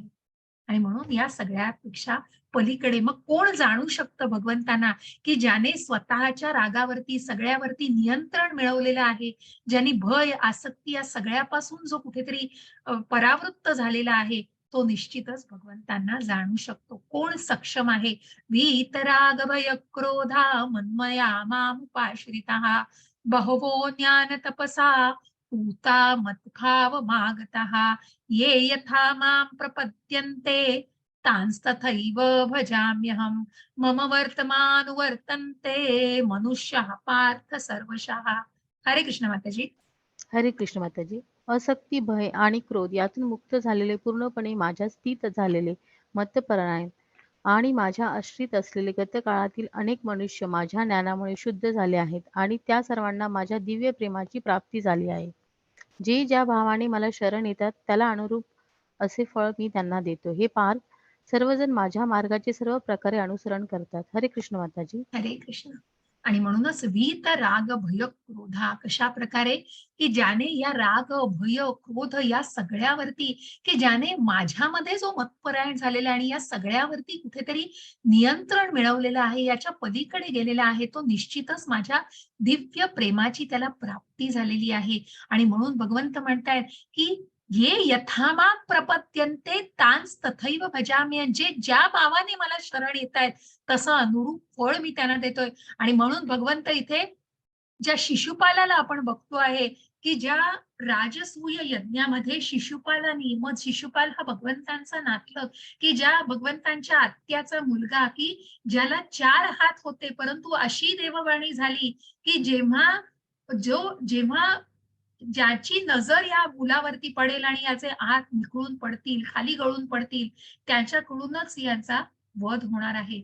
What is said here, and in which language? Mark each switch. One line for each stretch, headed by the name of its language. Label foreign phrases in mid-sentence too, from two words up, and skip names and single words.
Marathi: आणि म्हणून या सगळ्यापेक्षा पलीकडे मग कोण जाणू शकतं भगवंतांना, की ज्याने स्वतःच्या रागावरती सगळ्यावरती नियंत्रण मिळवलेलं आहे, ज्यांनी भय, आसक्ती या सगळ्यापासून जो कुठेतरी परावृत्त झालेला आहे, तो निश्चितच भगवंतांना जाणू शकतो. कोण सक्षम आहे?
Sanskrit: वीतराग भय क्रोधा मन्मया मामुपाश्रितः बहवो ज्ञान तपसा पूता मत्भाव मागतः ये यथा मां प्रपद्यन्ते तांस्तथैव भजाम्यहम् मम वर्तमानुवर्तन्ते मनुष्यः पार्थ सर्वशः.
Marathi: हरे कृष्ण माताजी. हरे कृष्ण माताजी. असक्ती, भय आणि क्रोध यातून मुक्त झालेले, पूर्णपणे माझ्या स्थित झालेले, मतपरायण आणि माझ्या आश्रित असलेले गतकाळातील अनेक मनुष्य माझ्या ज्ञानामुळे शुद्ध झाले आहेत आणि त्या सर्वांना माझ्या दिव्य प्रेमाची प्राप्ती झाली आहे. जे ज्या भावाने मला शरण येतात त्याला अनुरूप असे फळ मी त्यांना देतो. हे पार्थ, सर्वजण माझ्या मार्गाचे सर्व प्रकारे अनुसरण करतात. हरे कृष्ण माताजी. हरे कृष्ण. आणि म्हणूनच
Sanskrit: वीत राग भय क्रोधा
Marathi: कशा प्रकारे, की ज्याने या राग, भय, क्रोध या सगळ्यावरती, की ज्याने माझ्यामध्ये जो मतपरायण झालेला आणि या सगळ्यावरती कुठेतरी नियंत्रण मिळवलेलं आहे, याच्या पलीकडे गेलेला आहे, तो निश्चितच माझ्या दिव्य प्रेमाची त्याला प्राप्ती झालेली आहे. आणि म्हणून भगवंत म्हणतायत, की
Sanskrit: ये यथामाम प्रपद्यन्ते तांस तथैव भजाम्य.
Marathi: जे ज्या भावाने मला शरण येतायत तसं अनुरूप फळ मी त्यांना देतोय. आणि म्हणून भगवंत इथे ज्या शिशुपालाला आपण बघतो आहे, की ज्या राजसूय यज्ञामध्ये शिशुपालानी, मग शिशुपाल हा भगवंतांचा नातलग, की ज्या भगवंतांच्या आत्याचा मुलगा, की ज्याला 4 हात होते, परंतु अशी देववाणी झाली, की जेव्हा ज्याची नजर या मुलावरती पडेल आणि याचे हात निखळून पडतील, खाली गळून पडतील, त्याच्याकडूनच याचा वध होणार आहे.